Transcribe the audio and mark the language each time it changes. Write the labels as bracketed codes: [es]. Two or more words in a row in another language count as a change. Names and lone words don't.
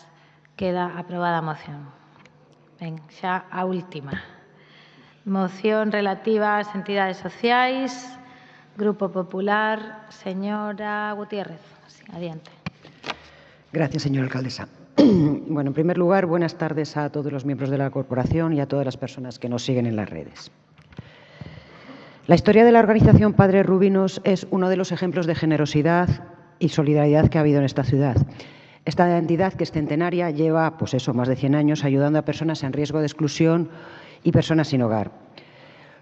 [gl] Queda aprobada a moción. Ben, xa a última. Moción relativa ás entidades sociais. Grupo Popular, señora Gutiérrez. Sí, adiante. [es] Gracias, señora alcaldesa. Bueno, en primer lugar, buenas tardes a todos los miembros de la corporación y a todas las personas que nos siguen en las redes. La historia de la organización Padres Rubinos es uno de los ejemplos de generosidad y solidaridad que ha habido en esta ciudad. Esta entidad, que es centenaria, lleva más de 100 años ayudando a personas en riesgo de exclusión y personas sin hogar.